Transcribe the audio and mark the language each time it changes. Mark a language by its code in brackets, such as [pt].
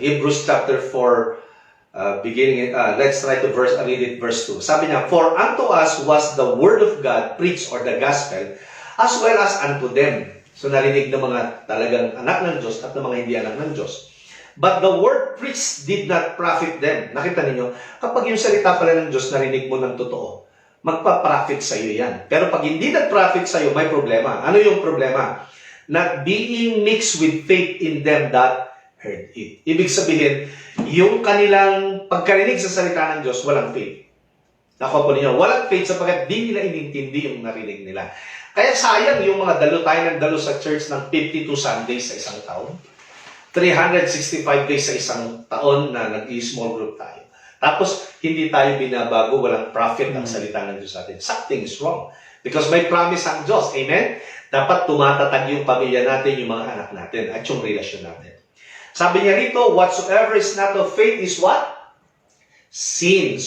[en] Hebrews chapter 4, beginning, let's try to read it verse 2. [tl] Sabi niya, [en] for unto us was the word of God preached, or the gospel, as well as unto them. [tl] So narinig ng mga talagang anak ng Diyos at ng mga hindi anak ng Diyos. [en] But the word preached did not profit them. [tl] Nakita ninyo, kapag yung salita pala ng Diyos narinig mo ng totoo, magpa-profit sa iyo yan. Pero pag hindi nag-profit sa iyo, may problema. Ano yung problema? [en] Not being mixed with faith in them that heard it. [tl] Ibig sabihin, yung kanilang pagkarinig sa salita ng Diyos, walang faith. Nakuha po ninyo, walang faith sapagkat di nila inintindi yung narinig nila. Kaya sayang yung mga dalo tayo ng dalo sa church ng 52 Sundays sa isang taon. 365 days sa isang taon na nag-small group tayo. Tapos, hindi tayo binabago, walang profit ang salita ng Diyos sa atin. [en] Something is wrong. [tl] Because may promise ang Diyos. Amen? Dapat tumatatag yung pamilya natin, yung mga anak natin, at yung relasyon natin. Sabi niya rito, [en] whatsoever is not of faith is what? Sin.